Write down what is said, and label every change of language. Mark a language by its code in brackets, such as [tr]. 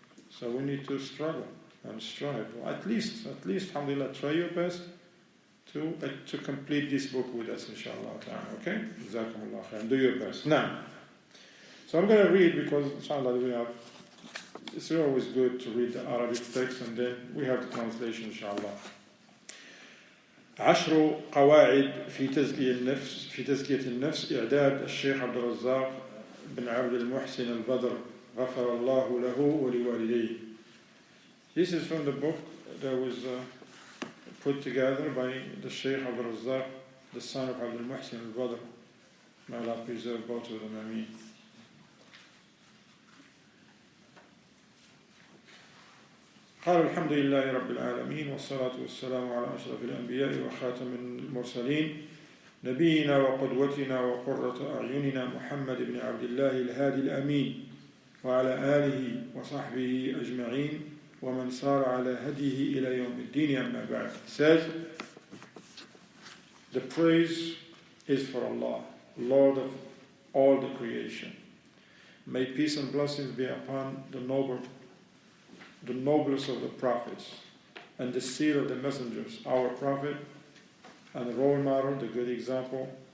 [en] So we need to struggle and strive. Well, at least, alhamdulillah, try your best to complete this book with us, inshallah ta'ala. Okay? Jazakumullah khair. Do your best. Now, so I'm going to read, because inshallah it's always good to read the Arabic text, and then we have the translation, inshallah. [ar] 10 قواعد في تزكية النفس إعداد الشيخ عبد الرزاق بن عبد المحسن البدر غفر الله له ولوالديه. [en] This is from the book that was put together by the Shaykh Abd al-Razzāq, the son of Abd al-Muhsin al-Badr. May Allah preserve both of them, ameen. [ar] قال الحمد لله رب العالمين والصلاة والسلام على أشرف الأنبياء وخاتم المرسلين نبينا وقدوتنا وقرة أعيننا محمد بن عبد الله الهادي الأمين وعلى آله وصحبه أجمعين ومن سار على هديه إلى يوم الدين أما بعد. [en] Says, the praise is for Allah, Lord of all the creation. May peace and blessings be upon the noblest of the prophets, and the seal of the messengers, our prophet, and the role model, the good example,